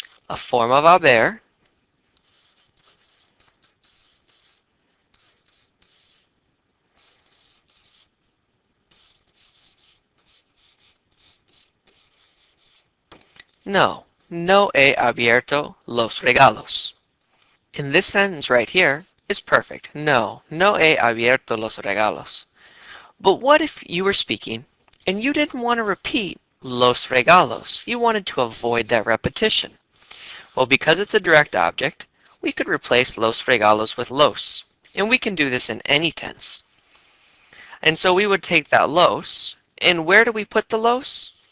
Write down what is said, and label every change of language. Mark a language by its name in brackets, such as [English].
[English] A form of [Spanish] haber no he abierto los regalos. [English] In this sentence right here is perfect. [Spanish] No he abierto los regalos. [English] But what if you were speaking and you didn't want to repeat [Spanish] los regalos? [English] You wanted to avoid that repetition. Well, because it's a direct object, we could replace [Spanish] los regalos [English] with los. And we can do this in any tense. And so we would take that los, and where do we put the los?